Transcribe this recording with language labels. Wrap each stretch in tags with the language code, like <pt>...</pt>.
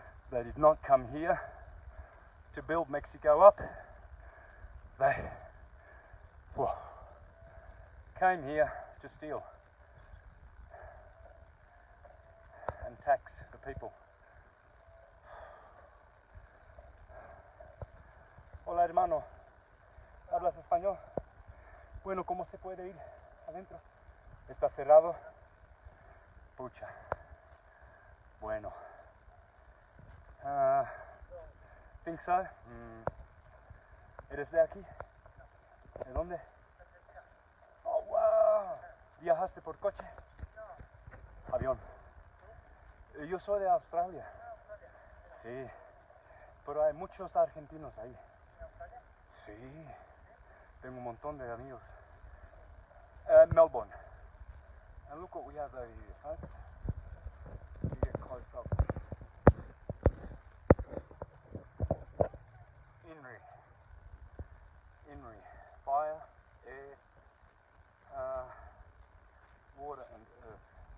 <en>They did not come here to build Mexico up. They came here to steal and tax the people.</en> <es>Hola hermano, ¿hablas español? Bueno, ¿cómo se puede ir adentro? ¿Está cerrado? Pucha. Bueno.</es> <en>Think so?</en> <es>¿Eres de aquí? ¿De dónde? Oh, wow. ¿Viajaste por coche? Avión. Yo soy de Australia. Sí. Pero hay muchos argentinos ahí. Sí, tengo un montón de amigos.</es> <en>Melbourne. And look what we have over here, folks. You get close up. Inri. Fire, air, water and earth.</en>